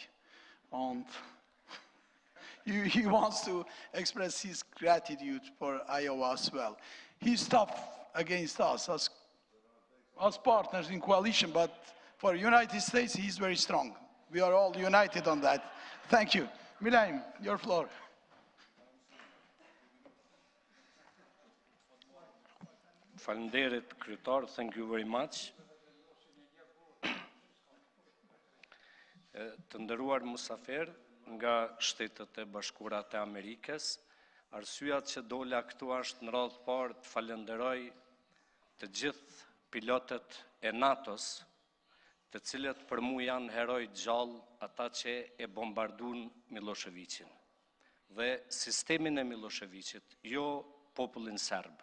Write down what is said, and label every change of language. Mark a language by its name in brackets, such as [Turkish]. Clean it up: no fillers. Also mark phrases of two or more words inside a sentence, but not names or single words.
[English] And he wants to express his gratitude for Iowa as well. He's tough against us as partners in coalition, but for United States, he's very strong. We are all united on that. Thank you. Milaim, your floor. [Albanian] Faleminderit, kryetar, [English] thank you very much. [Albanian] Të nderuar musafer nga Shtetet e Bashkuara të Amerikës, arsyeja që dola këtu është në radhë parë të falenderoj të gjithë pilotët e NATO-s, të cilët për mua janë heroj gjallë, ata që e bombarduan Miloševićin dhe sistemin e Miloševićit, jo popullin serb.